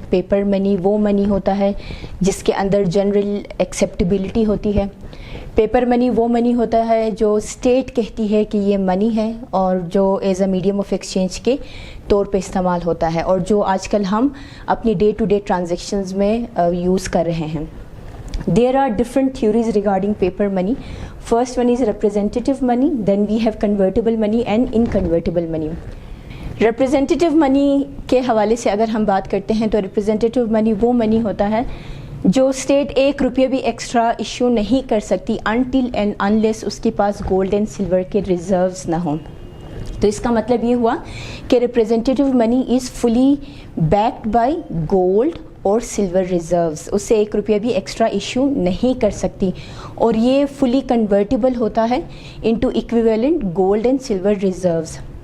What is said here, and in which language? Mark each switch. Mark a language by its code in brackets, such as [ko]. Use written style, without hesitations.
[ur] Paper منی وہ منی ہوتا ہے جس کے اندر جنرل ایکسیپٹیبلٹی ہوتی ہے. پیپر منی وہ منی ہوتا ہے جو اسٹیٹ کہتی ہے کہ یہ منی ہے اور جو as a medium of exchange کے طور پہ استعمال ہوتا ہے اور جو آج کل ہم اپنی ڈے ٹو ڈے ٹرانزیکشنز میں یوز کر رہے ہیں. [en] There are different theories regarding paper money. First one is representative money, then we have convertible money and inconvertible money. [ur] Representative money کے حوالے سے اگر ہم بات کرتے ہیں تو representative money وہ منی ہوتا ہے جو اسٹیٹ 1 روپیہ بھی ایکسٹرا ایشو نہیں کر سکتی [en] until and unless [ur] اس کے پاس گولڈ اینڈ سلور کے ریزروز نہ ہوں. تو اس کا مطلب یہ ہوا کہ [en] representative money is fully backed by gold اور silver reserves, [ur] اس سے 1 روپیہ بھی ایکسٹرا ایشو نہیں کر سکتی اور یہ فلی کنورٹیبل ہوتا ہے into ایکویویلنٹ gold and silver reserves.